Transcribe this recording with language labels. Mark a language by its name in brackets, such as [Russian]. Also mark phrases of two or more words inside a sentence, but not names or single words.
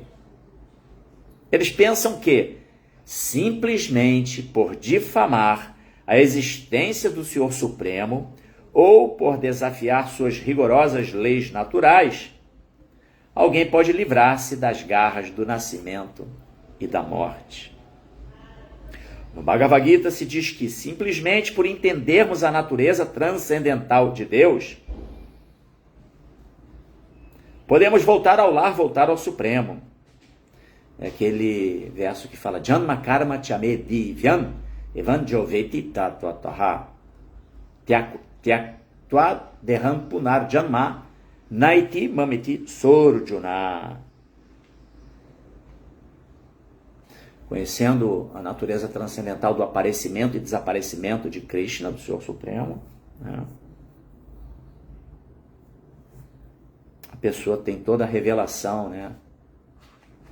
[Portuguese] Eles pensam que, simplesmente por difamar a existência do Senhor Supremo ou por desafiar suas rigorosas leis naturais, alguém pode livrar-se das garras do nascimento e da morte. No Bhagavad Gita se diz que, simplesmente por entendermos a natureza transcendental de Deus, podemos voltar ao lar, voltar ao Supremo. É aquele verso que fala: [Sanskrit] जन्म कर्म च मे दिव्यम् एवं यो वेत्ति तत्त्वतः त्यक्त्वा देहं पुनर् जन्म नैति माम् एति सोऽर्जुन. [Portuguese] Conhecendo a natureza transcendental do aparecimento e desaparecimento de Krishna, do Senhor Supremo, né? A pessoa tem toda a revelação, né?